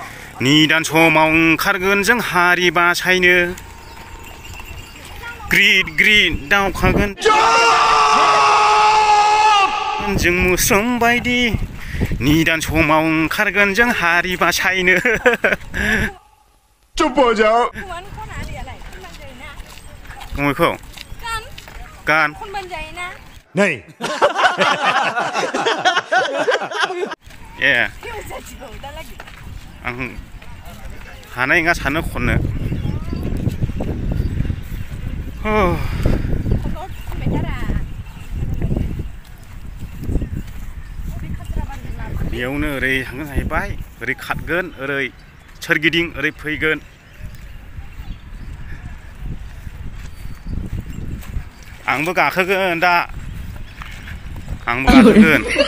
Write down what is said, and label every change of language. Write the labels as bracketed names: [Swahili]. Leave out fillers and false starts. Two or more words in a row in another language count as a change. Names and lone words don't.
[Bodo] निदान समाव ओंखारगोन जों हारि बासायनो ग्रिद ग्रिद दावखागोन जों मोस्रोम बायदि निदान समाव ओंखारगोन जों हारि बासायनो [Hindi] चुप हो जाओ [Bodo] गंयखौ गान नहीं ए आं हानाय नङा सानो खननो बेयावनो ओरै थांगोन जाहैबाय ओरै खारगोन ओरै सोरगिदिं ओरै फैगोन आंबो गाखोगोन दा आंबो गाखोगोन